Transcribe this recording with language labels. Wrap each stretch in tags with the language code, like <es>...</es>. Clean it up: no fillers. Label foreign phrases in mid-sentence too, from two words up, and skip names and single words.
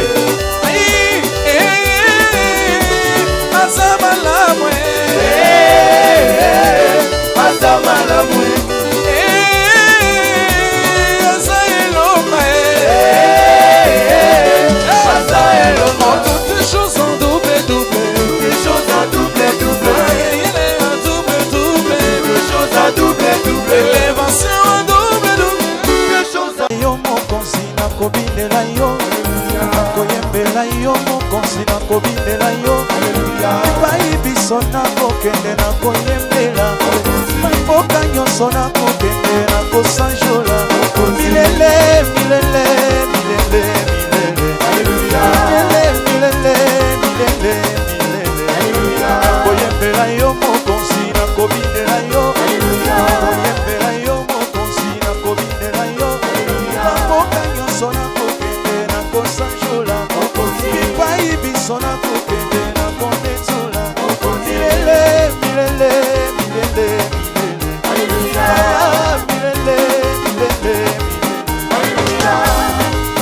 <ln>ai aza malamu aza malamu aza elomba aza elonga</ln> <fr>toutes choses en double des choses en double des choses en double élévation en double des choses en</fr> <ln>yo mokonzi nakobindela yo nakoyembela yo mokonzi nakobindela yo epai biso nakokende nakoyembela bamboka nyonso nakokende nakosanjola milele milele milele milele milele nakoyembela yo mokonzi nakobindela yo nakoyembela yo mokonzi nakobindela yo bamboka nyonso nakokende nakosanjola epai biso nakokende nakonetsola milele milele milele milele milele milele milele</ln>